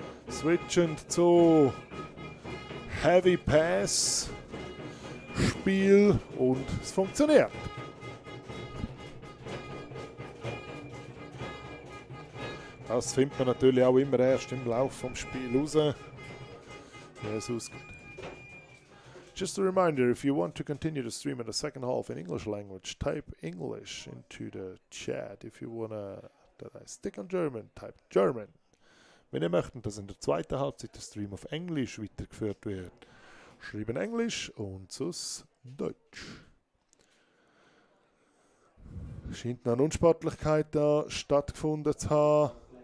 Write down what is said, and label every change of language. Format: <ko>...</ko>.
<de>Switchend zu Heavy Pass Spiel und es funktioniert. Das findet man natürlich auch immer erst im Lauf vom Spiel raus, wie es ausgeht.</de> <en>Just a reminder, if you want to continue the stream in the second half in English language, type English into the chat. If you wanna that I stick on German, type German.</en> <de>Wenn ihr möchtet, dass in der zweiten Halbzeit der Stream auf Englisch weitergeführt wird, schreiben Englisch und sonst Deutsch. Scheint noch eine Unsportlichkeit da stattgefunden zu haben.</de>